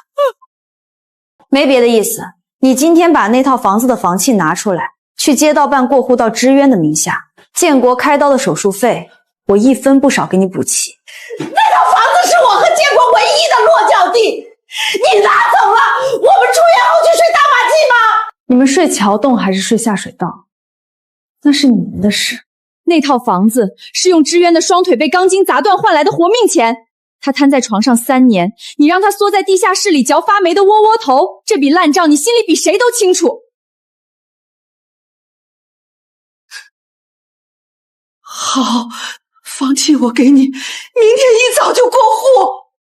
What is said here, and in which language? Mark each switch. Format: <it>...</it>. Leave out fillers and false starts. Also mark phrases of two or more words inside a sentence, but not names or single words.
<zh>沒別的意思，你今天把那套房子的房契拿出來，去街道辦過戶到支援的名下，建國開刀的手術費，我一分不少給你補齊。那套房子是我和建國唯一的落腳地，你拿走了，我們出院後去睡大馬季嗎？你們睡橋洞還是睡下水道，那是你們的事。那套房子是用支援的雙腿被鋼筋砸斷換來的活命錢，他癱在床上3年，你讓他縮在地下室裡嚼發霉的窩窩頭，這筆爛賬你心裡比誰都清楚。好，房契我給你，明天一早就過戶。</zh>